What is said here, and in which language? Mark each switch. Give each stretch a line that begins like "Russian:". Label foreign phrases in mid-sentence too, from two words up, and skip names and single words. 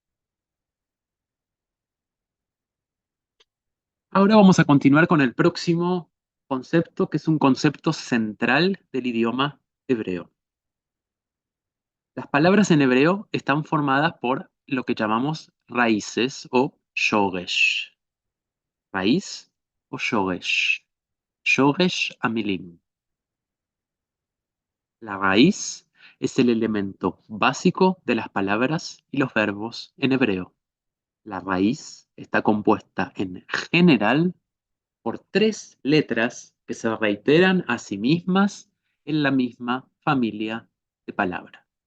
Spanish: Ahora vamos a continuar con el próximo concepto, que es un concepto central del idioma hebreo. Las palabras en hebreo están formadas por lo que llamamos raíces o shoresh. Raíz o shoresh.
Hebrew: שורש המילים.
Spanish: La raíz es el elemento básico de las palabras y los verbos en hebreo. La raíz está compuesta en general por tres letras que se reiteran a sí mismas en la misma familia de palabras.